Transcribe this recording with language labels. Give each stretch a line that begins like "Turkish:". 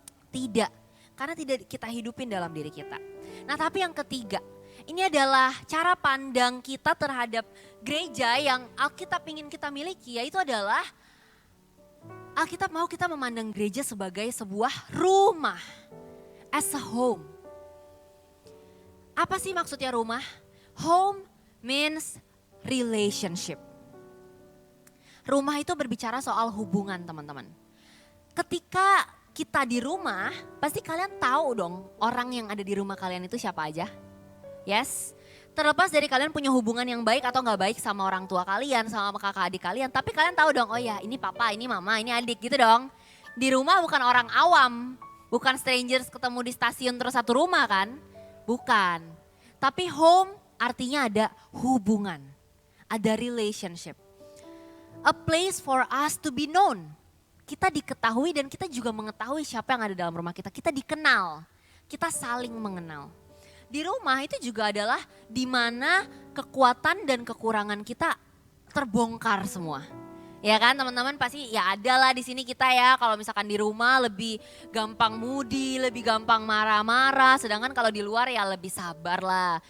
Indonesian: Tidak, karena tidak kita hidupin dalam diri kita. Nah tapi yang ketiga, ini adalah cara pandang kita terhadap gereja yang Alkitab ingin kita miliki, yaitu adalah Alkitab mau kita memandang gereja sebagai sebuah rumah.
English: as a home.
Indonesian: Apa sih maksudnya rumah?
English: Home means relationship.
Indonesian: Rumah itu berbicara soal hubungan teman-teman. Ketika kita di rumah, pasti kalian tahu dong orang yang ada di rumah kalian itu siapa aja. Yes, terlepas dari kalian punya hubungan yang baik atau gak baik sama orang tua kalian, sama kakak adik kalian. Tapi kalian tahu dong, oh ya ini papa, ini mama, ini adik gitu dong. Di rumah bukan orang awam, bukan strangers ketemu di stasiun terus satu rumah kan. Bukan, tapi home artinya ada hubungan, ada relationship.
English: A place for us to be known.
Indonesian: Kita diketahui dan kita juga mengetahui siapa yang ada dalam rumah kita. Kita dikenal, kita saling mengenal. Di rumah itu juga adalah di mana kekuatan dan kekurangan kita terbongkar semua. Ya kan teman-teman, pasti ya ada lah di sini kita ya, kalau misalkan di rumah lebih gampang moody, lebih gampang marah-marah, sedangkan kalau di luar ya lebih sabar lah.